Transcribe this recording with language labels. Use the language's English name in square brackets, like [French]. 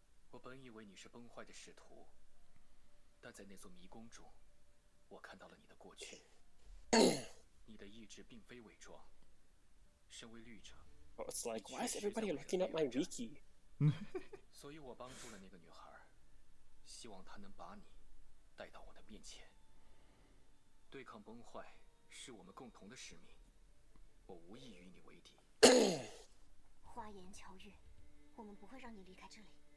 [Chinese] 我本以为你是崩坏的使徒，但在那座迷宫中，我看到了你的过去。你的意志并非伪装。身为律者， [English] Oh, it's like, why is everybody looking at my wiki? [Chinese] 所以我帮助了那个女孩，希望她能把你带到我的面前。对抗崩坏是我们共同的使命，我无意与你为敌。花言巧语，我们不会让你离开这里。